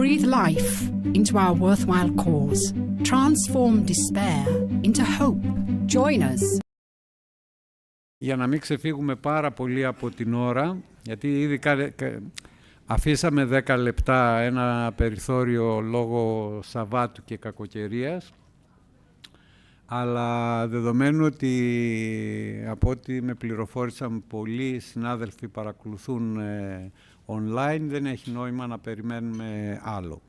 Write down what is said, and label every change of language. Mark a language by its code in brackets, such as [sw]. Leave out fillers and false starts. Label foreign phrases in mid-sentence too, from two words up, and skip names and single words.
[en] life into our worthwhile cause. Transform despair into hope. Join us. [el] Για να μην ξεφύγουμε πάρα πολύ από την ώρα, γιατί ήδη αφήσαμε 10 λεπτά ένα περιθώριο λόγω Σαββάτου και κακοκαιρίας, αλλά δεδομένου ότι από ό,τι με πληροφόρησαν πολλοί συνάδελφοι παρακολουθούν online, δεν έχει νόημα να περιμένουμε άλλο.